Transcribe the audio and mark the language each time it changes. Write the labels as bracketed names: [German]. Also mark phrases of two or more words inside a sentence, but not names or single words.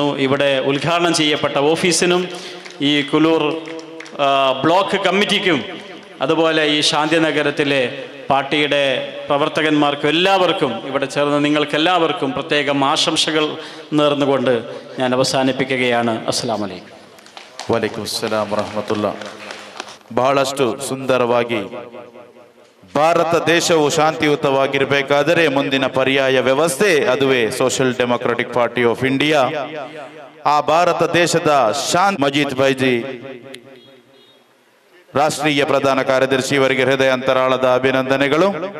[Malayalam] ഇവിടെ ഉദ്ഘാടനം ചെയ്യപ്പെട്ട ഓഫീസിനും ഈ കുലൂർ ബ്ലോക്ക് കമ്മിറ്റിക്കും അതുപോലെ ഈ ശാന്തിനഗരത്തിലെ പാർട്ടിയുടെ പ്രവർത്തകന്മാർക്കും എല്ലാവർക്കും ഇവിടെ ചേർന്ന് നിങ്ങൾക്കെല്ലാവർക്കും പ്രത്യേകം ആശംസകൾ നേർന്നുകൊണ്ട് ഞാൻ ಅವಸಾನಿಪಿക്കുകയാണ്. [Arabic] السلام عليكم. وعليكم السلام ورحمة الله. [Kannada] ಬಹಳಷ್ಟು ಸುಂದರವಾಗಿ ಭಾರತ ದೇಶವು ಶಾಂತಿಯುತವಾಗಿರಬೇಕಾದರೆ ಮುಂದಿನ ಪರ್ಯಾಯ ವ್ಯವಸ್ಥೆ ಅದುವೇ ಸೋಷಿಯಲ್ ಡೆಮೊಕ್ರಾಟಿಕ್ ಪಾರ್ಟಿ ಆಫ್ ಇಂಡಿಯಾ. ಆ ಭಾರತ ದೇಶದ ಶಾಂತಿ ಮಜೀದ್ ಬೈಜಿ ರಾಷ್ಟ್ರೀಯ ಪ್ರಧಾನ ಕಾರ್ಯದರ್ಶಿ ಇವರಿಗೆ ಹೃದಯಾಂತರಾಳದ ಅಭಿನಂದನೆಗಳು.